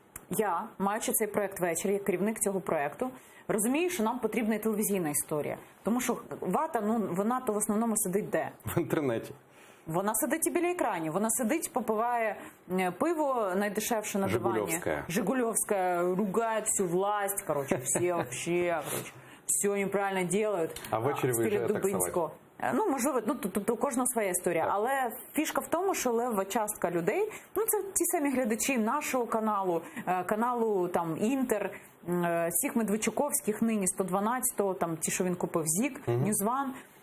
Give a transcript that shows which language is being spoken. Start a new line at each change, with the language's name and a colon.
Ukrainian: Я, маючи цей проект «Вечір», як керівник цього проекту, розумію, що нам потрібна і телевізійна історія. Тому що вата, вона то в основному сидить де? В інтернеті. Вона сидить і біля екранів, вона сидить, попиває пиво найдешевше на дивані.
Russian: Жигулевская. Жигулевская, ругает всю власть, короче, все вообще, все неправильно делают.
Ukrainian: А ввечері виїжджає Дубинського. Ну, можливо, тобто у кожного своя історія. Так. Але фішка в тому, що лева частка людей, це ті самі глядачі нашого каналу, каналу там Інтер, всіх Медведчуковських, нині 112-го, там ті, що він купив, ЗІК, Ньюзван.